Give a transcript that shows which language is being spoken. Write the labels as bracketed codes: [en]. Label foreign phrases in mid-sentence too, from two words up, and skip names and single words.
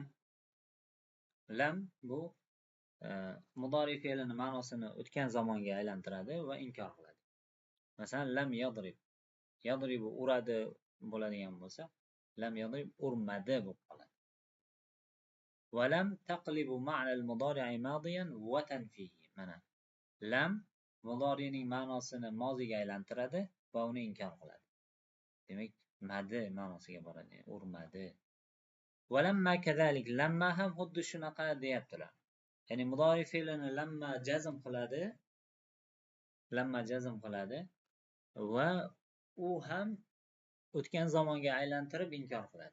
[uz] Lam bu mudori fe'lini ma'nosini o'tgan zamonga aylantiradi va inkor qiladi. [ar] Masalan, لم يضرب. [uz] Yadribu uradi bo'ladigan bo'lsa, [ar] لم يضرب [uz] urmadi bo'lib qoladi. [ar] ولم تقلب معنى المضارع ماضيا وتنفيه. [uz] Mana lam mudorining ma'nosini moziga aylantiradi va uni inkor qiladi. Demak, madi ma'nosiga boradi, urmadi. [ar] ولما كذلك, [uz] lamma ham xuddi shunaqa deyaptilar. Ya'ni mudori fe'lini lamma jazm qiladi. Lamma jazm qiladi va u ham o'tgan zamonga aylantirib inkor qiladi.